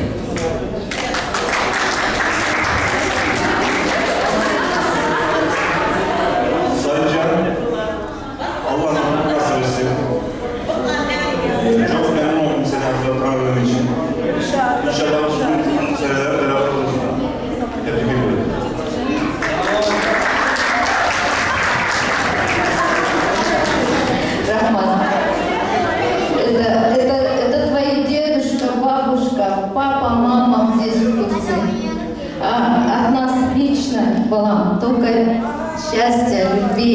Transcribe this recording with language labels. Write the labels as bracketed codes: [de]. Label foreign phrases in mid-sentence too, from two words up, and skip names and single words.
[tr] Sayın Allah nasip etsin. Çok memnun oldum seni hatırladığım için. İnşallah uzun seneler beraber oluruz. Tebrik ediyorum. [ru] Рахман, это твои дедушка, бабушка, папа, мама здесь в Турции. От нас лично, балам, только счастья, любви.